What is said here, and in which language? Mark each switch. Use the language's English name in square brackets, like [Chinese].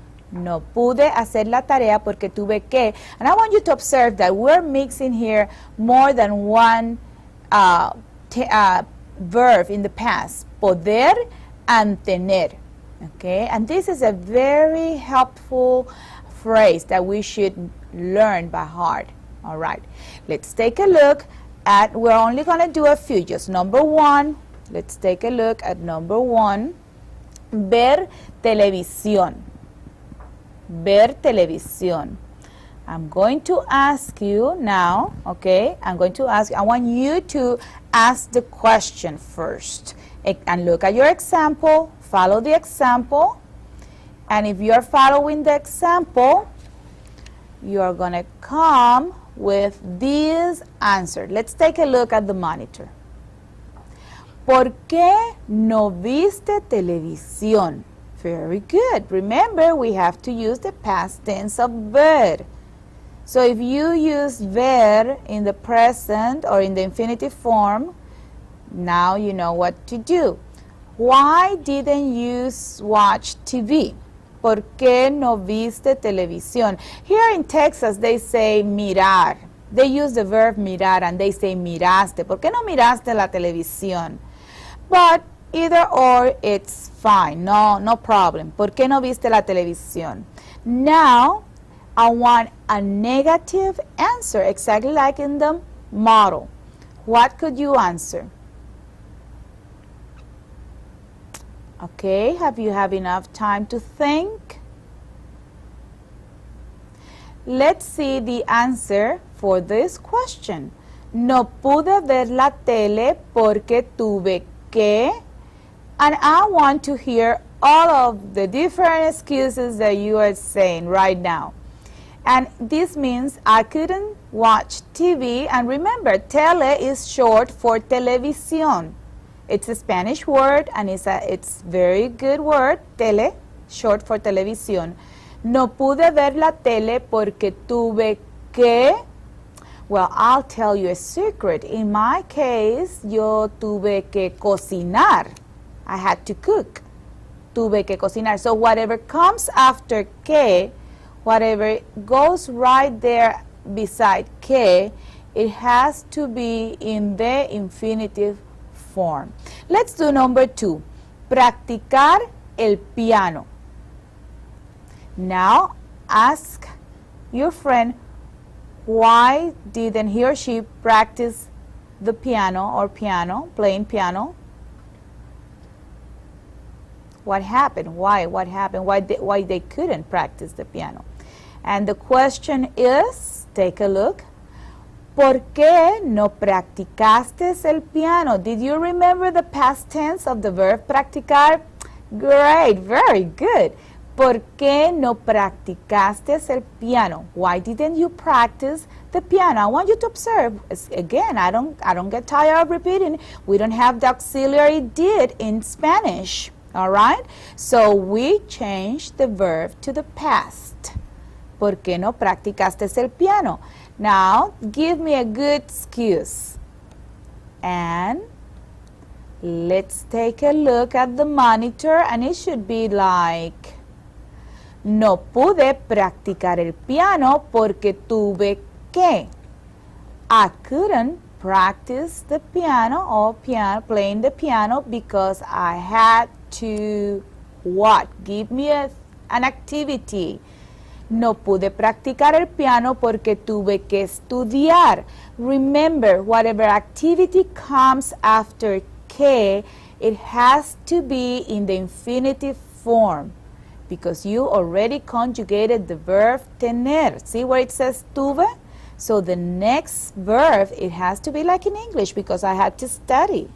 [Spanish] No pude hacer la tarea porque tuve que. [English] And I want you to observe that we're mixing here more than one verb in the past. Poder and tener. Okay? And this is a very helpful phrase that we should learn by heart. All right. Let's take a look at, we're only going to do a few. Just number 1. Let's take a look at number 1. [Spanish] Ver televisión. Ver televisión. [English] I'm going to ask you now, okay? I want you to ask the question first. And look at your example. Follow the example. And if you're following the example, you're going to come with this answer. Let's take a look at the monitor. [Spanish] ¿Por qué no viste televisión? [English] Very good. Remember, we have to use the past tense of ver. So if you use ver in the present or in the infinitive form, now you know what to do. Why didn't you watch TV? [Spanish] ¿Por qué no viste televisión? [English] Here in Texas, they say mirar. They use the verb mirar and they say miraste. [Spanish] ¿Por qué no miraste la televisión? [English] But either or, it's fine. No problem. [Spanish] ¿Por qué no viste la televisión? [English] Now, I want a negative answer, exactly like in the model. What could you answer? Okay, have you had enough time to think? Let's see the answer for this question. [Spanish] No pude ver la tele porque tuve que. [English] And I want to hear all of the different excuses that you are saying right now. And this means I couldn't watch TV. And remember, tele is short for televisión. It's a Spanish word and it's very good word, tele, short for televisión. [Spanish] No pude ver la tele porque tuve que. [English] Well, I'll tell you a secret. In my case, [Spanish] yo tuve que cocinar. [English] I had to cook. [Spanish] Tuve que cocinar. [English] So whatever comes after que, whatever goes right there beside que, it has to be in the infinitive form. Let's do number 2. Practicar el piano. Now, ask your friend, why didn't he or she practice the piano or playing piano? What happened? Why? What happened? Why they couldn't practice the piano? And the question is, take a look. [Spanish] ¿Por qué no practicaste el piano? [English] Did you remember the past tense of the verb practicar? Great, very good. [Spanish] ¿Por qué no practicaste el piano? [English] Why didn't you practice the piano? I want you to observe. Again, I don't get tired of repeating. We don't have the auxiliary did in Spanish. All right? So we change the verb to the past. [Spanish] ¿Por qué no practicaste el piano? [English] Now, give me a good excuse. And let's take a look at the monitor, and it should be like, [Spanish] no pude practicar el piano porque tuve que. [English] I couldn't practice the piano or playing the piano because I had to what? Give me an activity. [Spanish] No pude practicar el piano porque tuve que estudiar. [English] Remember, whatever activity comes after que, it has to be in the infinitive form because you already conjugated the verb tener. See where it says tuve? So the next verb, it has to be like in English because I had to study.